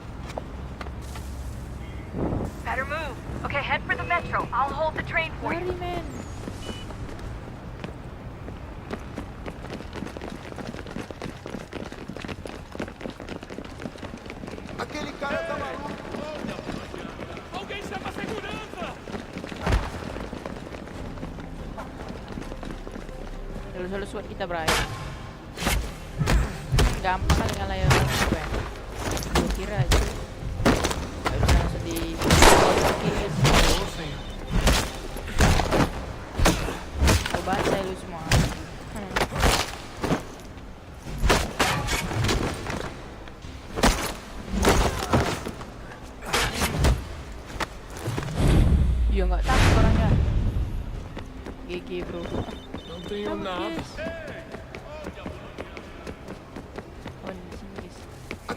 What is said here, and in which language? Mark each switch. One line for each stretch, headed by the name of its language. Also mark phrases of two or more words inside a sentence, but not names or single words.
English: Better move. Okay, head for the metro. I'll hold the train for you.
Indonesian: Lari man.
Portuguese: Aquele cara tá maluco. Alguém chama a segurança!
Indonesian: Lalu suat kita bray. Gampang kali ngalahin orang gue. Gue kira aja. Harus langsung di baca lu semua. Ya nggak takut orangnya.
English: GG bro.
Portuguese: Não tenho nada.
Indonesian: Oh, di sini guys.